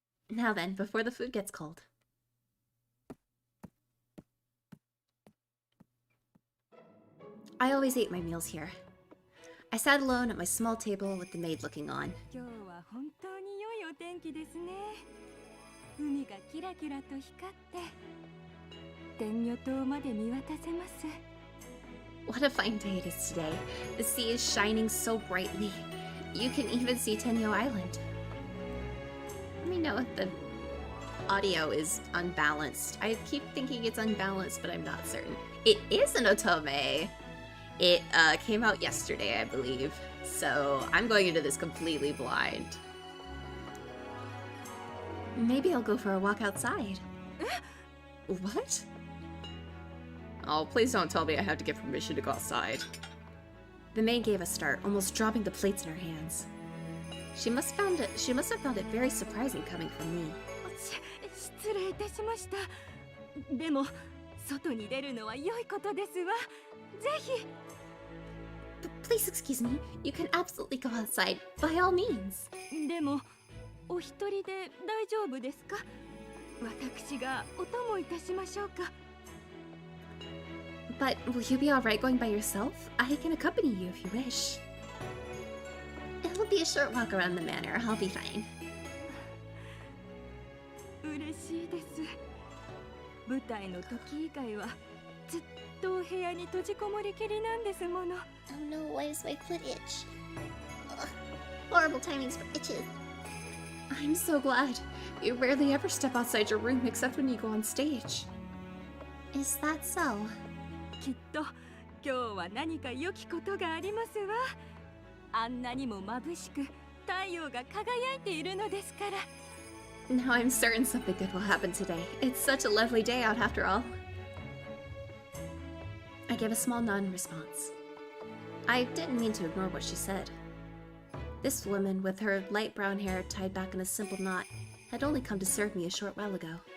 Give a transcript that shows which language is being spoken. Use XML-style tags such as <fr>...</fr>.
<en>Now then, before the food gets cold. I always ate my meals here. I sat alone at my small table with the maid looking on.</en> <ja>今日は本当に良いお天気ですね。海がキラキラと光って天女島まで見渡せます。</ja> <en>What a fine day it is today. The sea is shining so brightly. You can even see Tenyo Island. Let me know if the audio is unbalanced. I keep thinking it's unbalanced, but I'm not certain. It is an otome. It came out yesterday, I believe. So I'm going into this completely blind. Maybe I'll go for a walk outside. What? Oh, please don't tell me I have to get permission to go outside. The maid gave a start, almost dropping the plates in her hands. She must have found it very surprising coming from me.</en> <ja>失礼いたしました。でも外に出るのは良いことですわ。ぜひ。</ja> <en>Please excuse me. You can absolutely go outside, by all means.</en> <ja>でもお一人で大丈夫ですか？私がお供いたしましょうか。</ja> <en>But will you be alright going by yourself? I can accompany you if you wish. It'll be a short walk around the manor. I'll be fine.</en> <ja>嬉しいです。舞台の時以外はずっとお部屋に閉じこもりきりなんですもの。</ja> <en>Oh no, why does my foot itch? Ugh, horrible timings for itches. I'm so glad. You rarely ever step outside your room except when you go on stage. Is that so?</en> <ja>きっと今日は何か良きことがありますわ。あんなにも眩しく太陽が輝いているのですから。</ja> <en>Now I'm certain something good will happen today. It's such a lovely day out after all. I gave a small nod in response. I didn't mean to ignore what she said. This woman, with her light brown hair tied back in a simple knot, had only come to serve me a short while ago.</en>